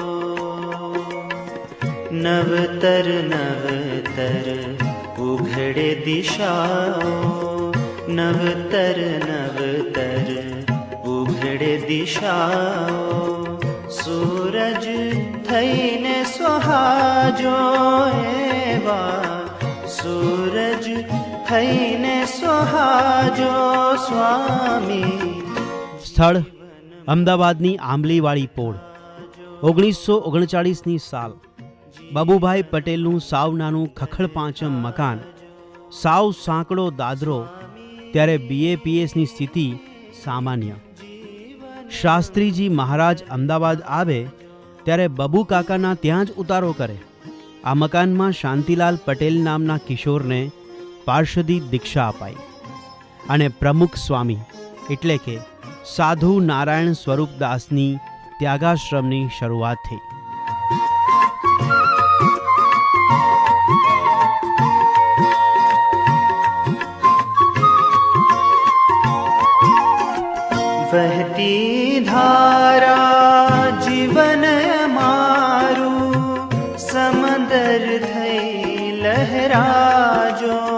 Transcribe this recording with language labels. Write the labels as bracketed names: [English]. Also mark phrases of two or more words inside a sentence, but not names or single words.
[Gujarati] નવતર નવતર ઉઘડે દિશાઓ, નવતર નવતર ઉઘડે દિશાઓ. સૂરજ થઈને સુહાજો એવા, સૂરજ થઈને સુહાજો સ્વામી. સ્થળ અમદાવાદની આંબલીવાળી પોળ. 1939ની સાલ. બાબુભાઈ પટેલનું સાવ નાનું ખખડપાંચમ મકાન, સાવ સાંકડો દાદરો. ત્યારે BAPSની સ્થિતિ સામાન્ય. શાસ્ત્રીજી મહારાજ અમદાવાદ આવે ત્યારે બબુ કાકાના ત્યાં જ ઉતારો કરે. આ મકાનમાં શાંતિલાલ પટેલ નામના કિશોરને પાર્ષદી દીક્ષા અપાઈ અને પ્રમુખ સ્વામી એટલે કે સાધુ નારાયણ સ્વરૂપદાસની ત્યાગાશ્રમની શરૂઆત થઈ. વહતી ધારા જીવન મારૂ, સમંદર થઈ લહરાજો.